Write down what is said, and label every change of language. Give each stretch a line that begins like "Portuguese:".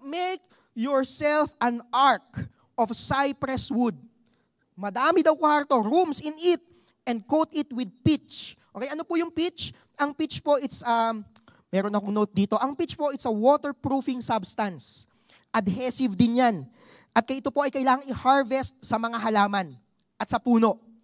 English: Make yourself an ark of cypress wood.
Filipino: Madami daw kwarto,
English: rooms in it, and coat it with pitch.
Filipino: Okay, ano po yung pitch? Ang pitch po, meron akong note dito. Ang pitch po,
English: it's a waterproofing substance.
Filipino: Adhesive din yan. At ito po ay kailangang i-harvest sa mga halaman at sa puno.